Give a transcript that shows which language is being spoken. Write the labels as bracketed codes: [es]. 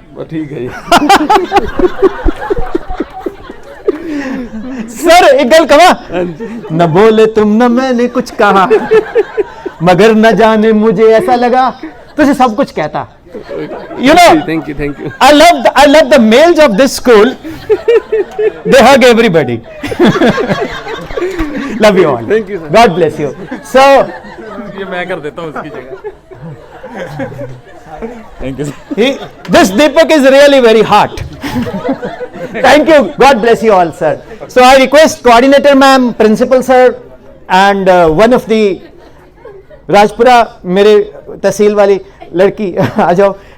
[hi] ठीक है सर एक गल कहा, न बोले तुम न मैंने कुछ कहा, मगर न जाने मुझे ऐसा लगा तुझे सब कुछ कहता. [en] You know, thank you. I love the males of this school. They hug everybody. Love you all. Thank you, sir. God bless you. So [hi] ये मैं कर देता हूँ उसकी जगह. [en] Thank you. This Deepak is really very hot. Thank you. God bless you all, sir. So I request coordinator ma'am, principal sir, and one of the Rajpura, [hi] मेरे तहसील वाली लड़की आ जाओ.